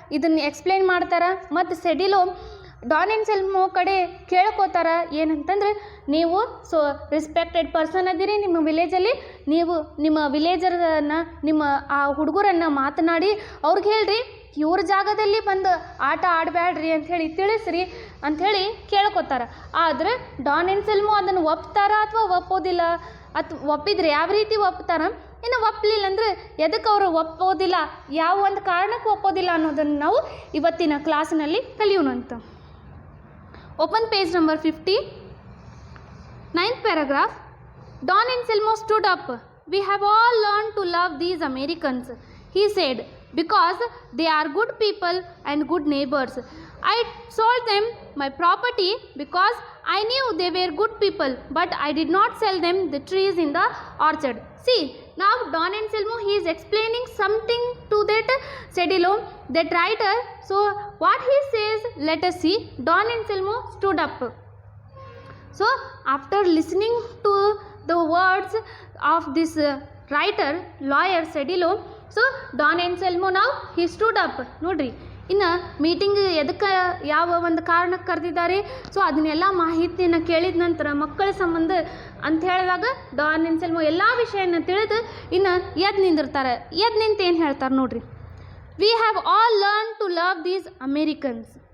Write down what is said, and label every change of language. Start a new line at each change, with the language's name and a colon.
Kannada: ಇದನ್ನು ಎಕ್ಸ್ಪ್ಲೇನ್ ಮಾಡ್ತಾರೆ. ಮತ್ತು ಸೆಡಿಲೋ ಡಾನ್ ಆ್ಯನ್ಸೆಲ್ಮೋ ಕಡೆ ಕೇಳ್ಕೋತಾರೆ ಏನಂತಂದ್ರೆ, ನೀವು ರೆಸ್ಪೆಕ್ಟೆಡ್ ಪರ್ಸನ್ ಅದಿರಿ ನಿಮ್ಮ ವಿಲೇಜಲ್ಲಿ, ನೀವು ನಿಮ್ಮ ವಿಲೇಜರನ್ನು ನಿಮ್ಮ ಆ ಹುಡುಗರನ್ನು ಮಾತನಾಡಿ ಅವ್ರಿಗೆ ಹೇಳ್ರಿ ಇವ್ರ ಜಾಗದಲ್ಲಿ ಬಂದು ಆಟ ಆಡಬೇಡ್ರಿ ಅಂಥೇಳಿ ತಿಳಿಸ್ರಿ ಅಂಥೇಳಿ ಕೇಳ್ಕೊತಾರೆ. ಆದರೆ ಡಾನ್ ಆ್ಯನ್ಸೆಲ್ಮೋ ಅದನ್ನು ಒಪ್ತಾರ ಅಥವಾ ಒಪ್ಪೋದಿಲ್ಲ, ಒಪ್ಪಿದ್ರೆ ಯಾವ ರೀತಿ ಒಪ್ತಾರ, ಇನ್ನು ಒಪ್ಪಲಿಲ್ಲ ಅಂದರೆ ಎದಕ್ಕೆ ಅವರು ಒಪ್ಪೋದಿಲ್ಲ, ಯಾವ ಒಂದು ಕಾರಣಕ್ಕೆ ಒಪ್ಪೋದಿಲ್ಲ ಅನ್ನೋದನ್ನು ನಾವು ಇವತ್ತಿನ ಕ್ಲಾಸಿನಲ್ಲಿ ಕಲಿಯೋಣಂತ.
English: Open page number 50, 9th paragraph. Don Anselmo stood up. We have all learned to love these Americans, he said, because they are good people and good neighbors. I sold them my property because I knew they were good people, but I did not sell them the trees in the orchard. See, now Don Anselmo he is explaining something to that Cedillo, that writer. So what he says, let us see. Don Anselmo stood up. So after listening to the words of this writer, lawyer Cedillo, so Don Anselmo now he stood up.
Kannada: ನೋಡ್ರಿ, ಇನ್ನು meeting ಎದಕ್ಕೆ ಯಾವ ಒಂದು ಕಾರಣಕ್ಕೆ ಕರೆದಿದ್ದಾರೆ, so ಅದನ್ನೆಲ್ಲ ಮಾಹಿತಿಯನ್ನು ಕೇಳಿದ ನಂತರ ಮಕ್ಕಳ ಸಂಬಂಧ ಅಂತ ಹೇಳಿದಾಗ ಡಾನ್ ಆ್ಯನ್ಸೆಲ್ಮೋ ಎಲ್ಲ ವಿಷಯನ ತಿಳಿದು ಇನ್ನು ಎದ್ದು ನಿಂದಿರ್ತಾರೆ. ಎದ್ದು ನಿಂತು ಏನು ಹೇಳ್ತಾರೆ ನೋಡ್ರಿ.
English: We have all learn to love these Americans.